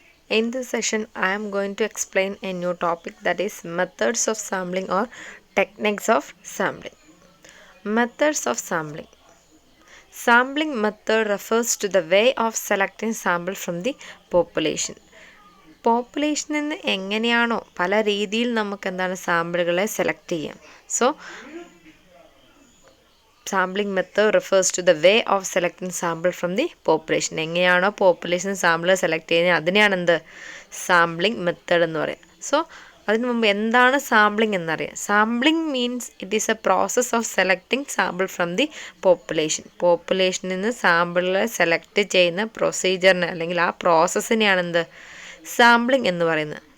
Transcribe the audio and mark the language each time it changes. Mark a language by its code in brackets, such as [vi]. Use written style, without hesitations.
[en] In this session, I am going to explain a new topic, that is methods of sampling or techniques of sampling. Methods of sampling. Sampling method refers to the way of selecting sample from the population. [ml] പോപ്പുലേഷനിൽ നിന്ന് എങ്ങനെയാണോ പല രീതിയിൽ നമുക്ക് സാമ്പിളുകളെ select ചെയ്യാം. [en] So sampling method refers to the way of selecting sample from the population. [ml] എങ്ങനെയാണോ population sample select ചെയ്യുന്നത് അതിനെയാണ് sampling method എന്ന് പറയുക. [en] so [ml] അതിനു മുമ്പ് എന്താണ് സാമ്പിളിംഗ് എന്നറിയാം. [en] Sampling means it is a process of selecting sample from the population. [ml] പോപ്പുലേഷനിൽ നിന്ന് സാമ്പിളുകളെ സെലക്ട് ചെയ്യുന്ന പ്രൊസീജിയറിനെ അല്ലെങ്കിൽ ആ പ്രോസസ്സിനെയാണ് സാമ്പിളിംഗ് എന്ന് പറയുന്നത്.